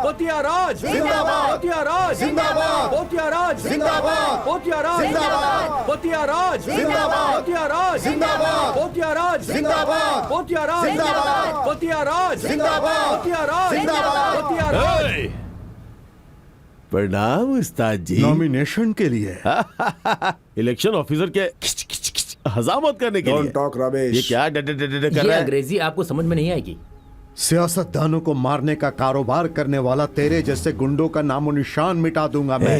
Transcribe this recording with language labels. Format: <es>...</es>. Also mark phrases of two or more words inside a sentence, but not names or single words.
<hi>पोतियाराज जिंदाबाद! पोतियाराज जिंदाबाद! पोतियाराज जिंदाबाद! पोतियाराज जिंदाबाद! पोतियाराज जिंदाबाद! पोतियाराज जिंदाबाद! पोतियाराज जिंदाबाद! पोतियाराज जिंदाबाद! पोतियाराज जिंदाबाद! पोतियाराज जिंदाबाद! पोतियाराज। प्रणाम उस्ताद जी। नॉमिनेशन के लिए</hi> <en>election officer</en> <hi>के खिच खिच खिच हजामत करने के डोंट लिए। टॉक रमेश। ये क्या डे कर ये रहा है? अंग्रेजी आपको समझ में नहीं आएगी। सियासतदानों को मारने का कारोबार करने वाला तेरे जैसे गुंडों का नामो निशान मिटा दूंगा मैं।</hi>